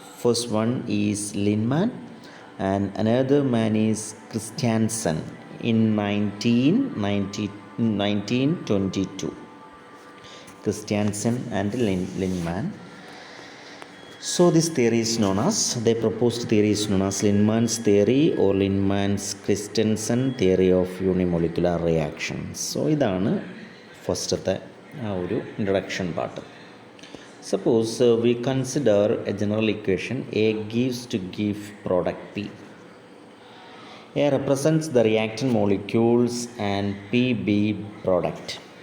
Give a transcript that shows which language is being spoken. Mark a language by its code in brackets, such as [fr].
[en] First one is Lindemann and another man is Christiansen in 1922. Christiansen and Lindemann. So this theory is known as, they proposed theory is known as Lindeman's theory or Lindeman's Christiansen theory of unimolecular reactions. [ml] So ഇതാണ് ഫസ്റ്റത്തെ ആ ഒരു introduction part. [en] Suppose we consider a general equation. A gives to give product P. A represents the reactant molecules and P be product.